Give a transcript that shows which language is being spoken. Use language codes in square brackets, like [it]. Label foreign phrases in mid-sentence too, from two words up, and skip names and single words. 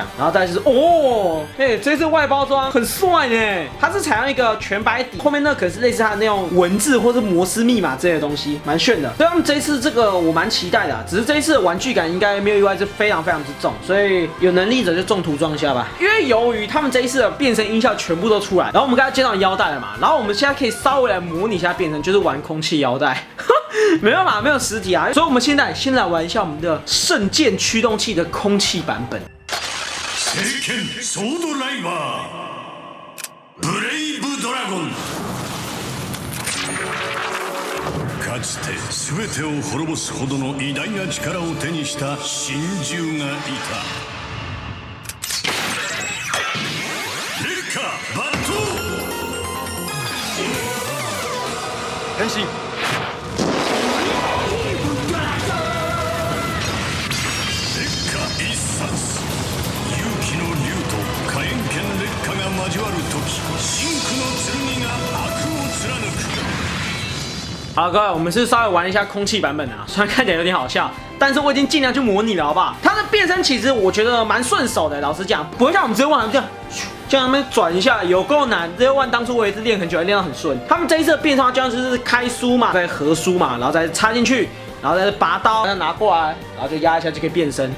[zh] 然后再就是这次外包装很帅呢，它是采用一个全白底，后面那可能是类似它的那种文字或是摩斯密码之类的东西，蛮炫的。所以他们这一次这个我蛮期待的，只是这一次的玩具感应该没有意外是非常之重，所以有能力者就中途装一下吧。因为由于他们这一次的变身音效全部都出来，然后我们刚才见到腰带了嘛，然后我们现在可以稍微来模拟一下变身，就是玩空气腰带。没有嘛，没有实体啊，所以我们现在先来玩一下我们的圣剑驱动器的空气版本。 [ja] 聖剣ソードライバーブレイブドラゴン。かつて全てを滅ぼすほどの偉大な力を手にした神獣がいた。烈火バット変身。烈火一殺。勇気の竜と火炎剣烈火が交わる時、真紅の剣が悪を貫く。 [zh] 好，各位，我们是稍微玩一下空气版本啊，虽然看起来有点好笑，但是我已经尽量去模拟了，好不好？它的变身其实我觉得蛮顺手的，老实讲，不会像我们 Zero One 这样那边转一下，有够难。Zero One 当初我也是练很久，练到很顺。他们这一次的变身就像是开书嘛，再合书嘛，然后再插进去，然后再拔刀，再拿过来，然后就压一下就可以变身。